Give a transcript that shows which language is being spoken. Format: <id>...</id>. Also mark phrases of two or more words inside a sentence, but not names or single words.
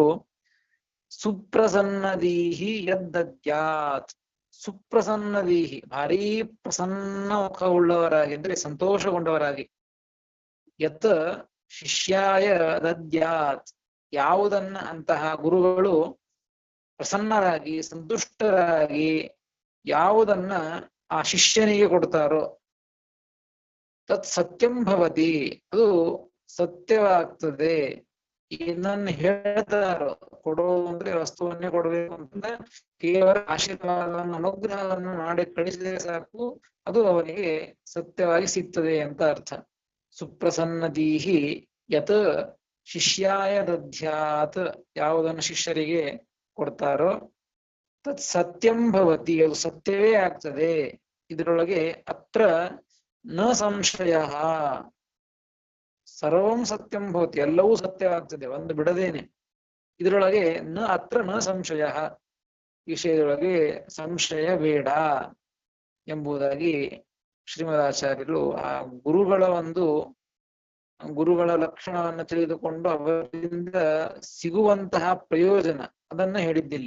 <sa>ಸುಪ್ರಸನ್ನದೀಹಿ ಯದ್ದದ್ಯಾತ್, ಸುಪ್ರಸನ್ನದೀಹಿ</sa> <kn>ಭಾರೀ ಪ್ರಸನ್ನ ಮುಖವುಳ್ಳವರಾಗಿ ಅಂದ್ರೆ ಸಂತೋಷಗೊಂಡವರಾಗಿ.</kn> <sa>ಯತ್ ಶಿಷ್ಯಾಯ ದದ್ಯಾತ್,</sa> <kn>ಯಾವುದನ್ನ ಅಂತಹ ಗುರುಗಳು ಪ್ರಸನ್ನರಾಗಿ ಸಂತುಷ್ಟರಾಗಿ ಯಾವುದನ್ನ ಆ ಶಿಷ್ಯನಿಗೆ ಕೊಡ್ತಾರೋ</kn> <sa>ತತ್ ಸತ್ಯಂ ಭವತಿ,</sa> <kn>ಅದು ಸತ್ಯವಾಗ್ತದೆ. ಏನನ್ನ ಹೇಳ್ತಾರೋ, ಕೊಡೋದು ಅಂದ್ರೆ ವಸ್ತುವನ್ನೇ ಕೊಡಬೇಕು ಅಂತ ಕೇವಲ ಆಶೀರ್ವಾದವನ್ನು ಅನುಗ್ರಹವನ್ನು ಮಾಡಿ ಕಳಿಸಿದರೆ ಸಾಕು, ಅದು ಅವನಿಗೆ ಸತ್ಯವಾಗಿ ಸಿಗ್ತದೆ ಅಂತ ಅರ್ಥ.</kn> <sa>ಸುಪ್ರಸನ್ನದೀಹಿ ಯತ್ ಶಿಷ್ಯಾಯ ದದ್ಯಾತ್,</sa> <kn>ಯಾವುದನ್ನು ಶಿಷ್ಯರಿಗೆ ಕೊಡ್ತಾರೋ</kn> <sa>ತತ್ ಸತ್ಯಂ ಭವತಿ,</sa> <kn>ಅದು ಸತ್ಯವೇ ಆಗ್ತದೆ.</kn> <sa>ಇದರೊಳಗೆ ಅತ್ರ ನ ಸಂಶಯ, ಸರ್ವಂ ಸತ್ಯಂ ಭವತಿ,</sa> <kn>ಎಲ್ಲವೂ ಸತ್ಯವಾಗ್ತದೆ ಒಂದು ಬಿಡದೇನೆ. ಇದರೊಳಗೆ</kn> <sa>ಅತ್ರ ನ ಸಂಶಯ,</sa> <kn>ವಿಷಯದೊಳಗೆ ಸಂಶಯ ಬೇಡ ಎಂಬುದಾಗಿ ಶ್ರೀಮದಾಚಾರ್ಯರು ಆ ಗುರುಗಳ ಲಕ್ಷಣವನ್ನು ತಿಳಿದುಕೊಂಡು ಅವರಿಂದ ಸಿಗುವಂತಹ ಪ್ರಯೋಜನ ಅದನ್ನ ಹೇಳಿದ್ದಿಲ್ಲಿ.</kn>